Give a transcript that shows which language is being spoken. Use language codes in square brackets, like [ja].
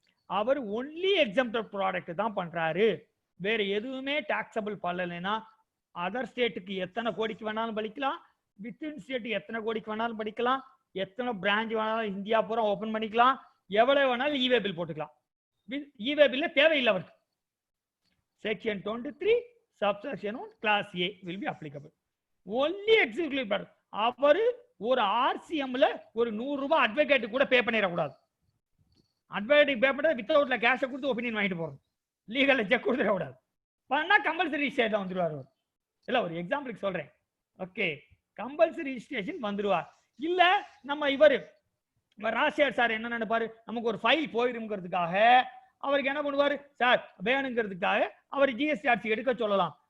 [ta] அவர் only exempted product தான் பண்றாரு, வேற எதுவுமே டாக்ஸபிள் பண்ணலைன்னா அதர் ஸ்டேட்டுக்கு எத்தனை கோடிக்கு வேணாலும் படிக்கலாம், வித்தின் ஸ்டேட் எத்தனை கோடிக்கு வேணாலும் படிக்கலாம், எத்தனை பிரான்ச் வேணாலும் இந்தியா பூரா ஓபன் பண்ணிக்கலாம், எவ்வளவு வேணாலும் இவே பில் போட்டுக்கலாம். இவே பில்ல தேவையில்லை அவருக்கு. [en] Section 23 subsection 1 clause A will be applicable. Only executive product. [ta] அவரு ஒரு ஆர்சிஎம்ல ஒரு 100 ரூபாய் அட்வொகேட் கூட பே பண்ணிடக்கூடாது. அட்வொகேட் பே பண்ண வித்தவுட்ல கேஷை கொடுத்து ஒப்பீனியன் வாங்கிட்டு போறோம், லீகல் செக் கொடுத்துடக்கூடாது. பண்ணா கம்பல்சரி ரிஜிஸ்ட்ரேஷன் வந்துருவார் அவர். இல்ல ஒரு எக்ஸாம்பிளுக்கு சொல்றேன். ஓகே, கம்பல்சரி ரிஜிஸ்ட்ரேஷன் வந்துருவார். இல்ல நம்ம இவர் ராஜசேகர் சார் என்ன நினைப்பாரு, நமக்கு ஒரு ஃபைல் போயிருங்கிறதுக்காக அவருக்கு என்ன பண்ணுவாரு சார், வேணுங்கிறதுக்காக அவர் ஜிஎஸ்டிஆர்சி எடுக்க சொல்லலாம்.